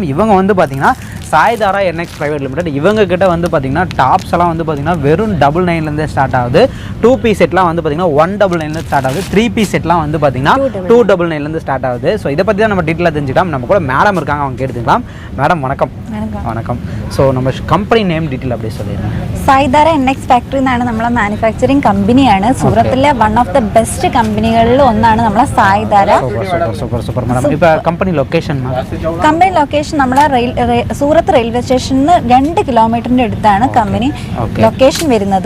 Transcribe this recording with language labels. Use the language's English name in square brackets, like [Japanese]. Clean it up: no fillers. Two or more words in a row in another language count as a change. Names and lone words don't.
[Tamil] இவங்க வந்து பார்த்திங்கன்னா சாய்தாரா NX பிரைவேட் லிமிடெட். இவங்க கிட்ட வந்து பார்த்திங்கன்னா டாப்ஸ் எல்லாம் வந்து பார்த்திங்கன்னா வெறும் 999 ஸ்டார்ட் ஆகுது. 2 பீஸ் செட்லாம் வந்து பார்த்திங்கன்னா 199 ஸ்டார்ட் ஆகுது. 3 பீஸ் செட்லாம் வந்து பார்த்திங்கன்னா 299 ஸ்டார்ட் ஆகுது. ஸோ இதை பற்றி தான் நம்ம டீட்டெயிலாக தெரிஞ்சுக்கலாம். நம்ம கூட மேடம் இருக்காங்க, அவங்க கேட்டுக்கலாம். மேடம் வணக்கம். வணக்கம். ஸோ நம்ம கம்பெனி நேம் டீட்டெயில் அப்படியே சொல்லிடுறேன். [Malayalam] സായ്ധാര NX ഫാക്ടറി എന്നാണ് നമ്മളെ മാനുഫാക്ചറിങ് കമ്പനിയാണ്. സൂറത്തിലെ [English] one of the best [Malayalam] കമ്പനികളിൽ ഒന്നാണ് നമ്മളെ സായ്ധാര. സൂപ്പർ മാഡം. ഇപ്പോൾ കമ്പനി ലൊക്കേഷൻ കമ്പനി ലൊക്കേഷൻ നമ്മളെ സൂറത്ത് റെയിൽവേ സ്റ്റേഷനിൽ 2 കിലോമീറ്ററിന്റെ അടുത്താണ് കമ്പനി ലൊക്കേഷൻ വരുന്നത്.